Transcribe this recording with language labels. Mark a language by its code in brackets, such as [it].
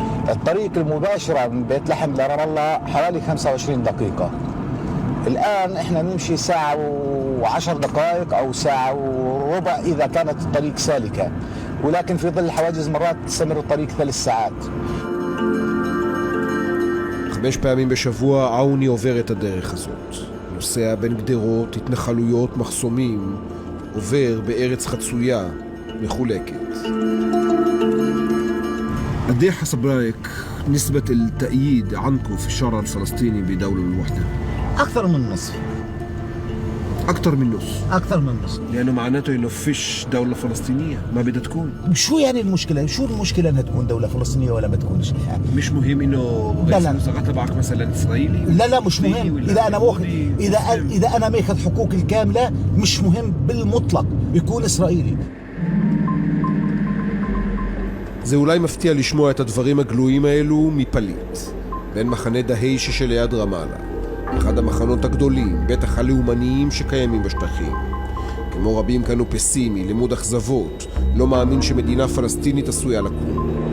[ar] الطريق المباشرة من بيت لحم لرام الله حوالي 25 دقيقة. الآن إحنا نمشي ساعة و10 دقائق أو ساعة وربع إذا كانت الطريق سالكة، ولكن في ظل الحواجز مرات تستمر الطريق 3 ساعات. [he] 5 פעמים בשבוע עוני עובר את הדרך הזאת. נוסע בין גדרות, התנחלויות, מחסומים, עובר בארץ חצויה, מחולקת. [ar] قد ايه حسب رايك نسبة التأييد عنكم في الشارع الفلسطيني بدولة الوحدة؟ أكثر من نصف. أكثر من نص. أكثر من نصف. لأنه معناته إنه فيش دولة فلسطينية ما بدها تكون. شو يعني المشكلة؟ شو المشكلة إنها تكون دولة فلسطينية ولا ما تكونش؟ مش مهم إنه رئيس الوزراء تبعك مثلا إسرائيلي؟ لا مش مهم. إذا أنا ماخذ حقوقي الكاملة مش مهم بالمطلق يكون إسرائيلي. [he] זה אולי מפתיע לשמוע את הדברים הגלויים האלו מפליט. בין מחנה דהיישה שליד רמאללה. אחד המחנות הגדולים, בטח הלאומניים שקיימים בשטחים. כמו רבים כאן הוא פסימי, למוד אכזבות, לא מאמין שמדינה פלסטינית עשויה לקום.